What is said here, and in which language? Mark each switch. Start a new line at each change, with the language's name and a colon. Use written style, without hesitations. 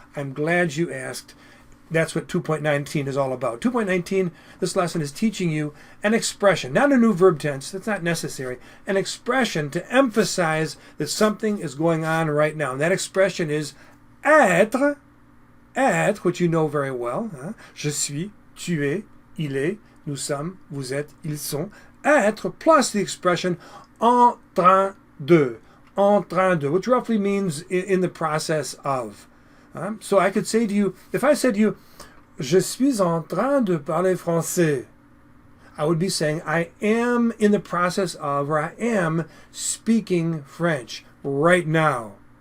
English: I'm glad you asked. That's what 2.19 is all about. 2.19, this lesson is teaching you an expression, not a new verb tense, that's not necessary, an expression to emphasize that something is going on right now. And that expression is être, which you know very well. Hein?
French: Je suis, tu es, il est, nous sommes, vous êtes, ils sont.
English: Être plus the expression en train de, which roughly means in the process of. So I could say to you, if I said to you,
French: je suis en train de parler français,
English: I would be saying I am in the process of, or I am speaking French right now.